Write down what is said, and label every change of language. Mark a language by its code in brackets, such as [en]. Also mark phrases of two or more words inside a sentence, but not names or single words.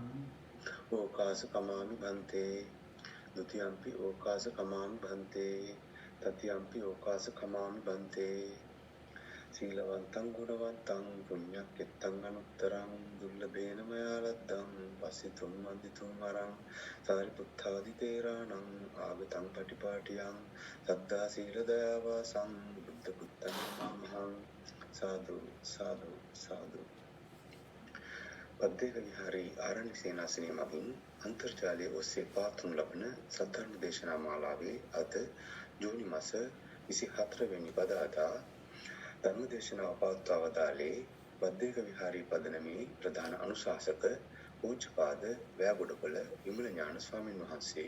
[pi] ඕකාස කමාමි භන්තේ ဒုတိယ ම්පි ඕකාස කමාමි භන්තේ තතියම්පි ඕකාස කමාමි භන්තේ සීලවන්තං ගුණවන්තං පුඤ්ඤක්කෙත්තං අනුත්තරං දුර්ලභේන මයා ලද්දං පස්සිතුම් වන්දිතුම් අරං සාරිපුත්තාදි තේරාණං ආගතං පටිපාටියං සද්දා සීල දයාවාසං බුද්ධ පුත්තං මහං සාදු සාදු සාදු. [si] පද්දේක විහාරී ආරණ්‍ය සේනාසනය මගින් අන්තර්ජාලයේ ඔස්සේ පාතුම් ලබන සද්ධර්ම දේශනා මාලාවේ අද ජූනි මාස 24 වෙනි බදාදා ධර්ම දේශනාව පවත්වා වදාළේ බද්දේක විහාරී පදනමේ ප්‍රධාන අනුශාසක පූජ්‍යපාද වැයගොඩපළ විමල ඥාන ස්වාමීන් වහන්සේ.